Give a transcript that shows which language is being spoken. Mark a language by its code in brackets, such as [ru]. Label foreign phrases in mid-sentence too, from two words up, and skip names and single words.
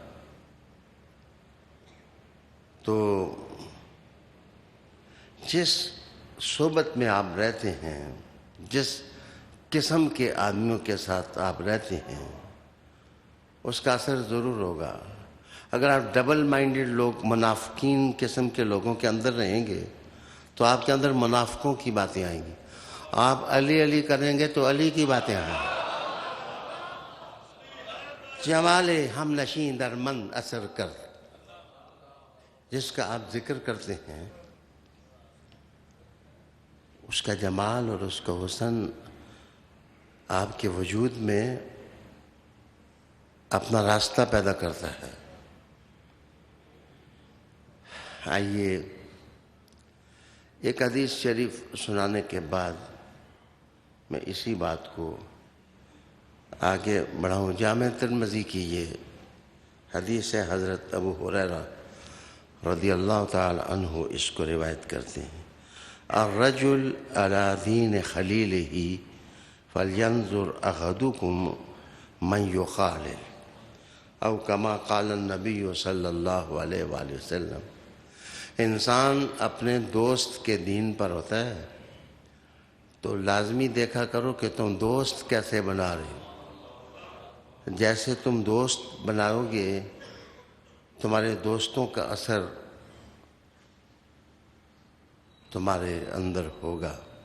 [ur] تو جس صحبت میں آپ رہتے ہیں، جس قسم کے آدمیوں کے ساتھ آپ رہتے ہیں، اس کا اثر ضرور ہوگا. اگر آپ [en] double minded [ur] لوگ، منافقین قسم کے لوگوں کے اندر رہیں گے تو آپ کے اندر منافقوں کی باتیں آئیں گی. آپ علی علی کریں گے تو علی کی باتیں آئیں گی. [fa] جمال ہم نشیں در من اثر کر، [ur] جس کا آپ ذکر کرتے ہیں اس کا جمال اور اس کا حسن آپ کے وجود میں اپنا راستہ پیدا کرتا ہے. آئیے ایک حدیث شریف سنانے کے بعد میں اسی بات کو آگے بڑھاؤں. جامع ترمذی کی یہ حدیث ہے، حضرت ابو ہریرہ [ar] رضی اللہ تعالی عنہ [ur] اس کو روایت کرتے ہیں. [ar] الرجل على دین خلیلہ فلینظر احدکم من یخالل، او کما قال النبی صلی اللہ علیہ وآلہ وسلم. [ur] انسان اپنے دوست کے دین پر ہوتا ہے تو لازمی دیکھا کرو کہ تم دوست کیسے بنا رہے ہو. جیسے تم دوست بناؤ گے تمہارے دوستوں کا اثر تمہارے اندر ہوگا.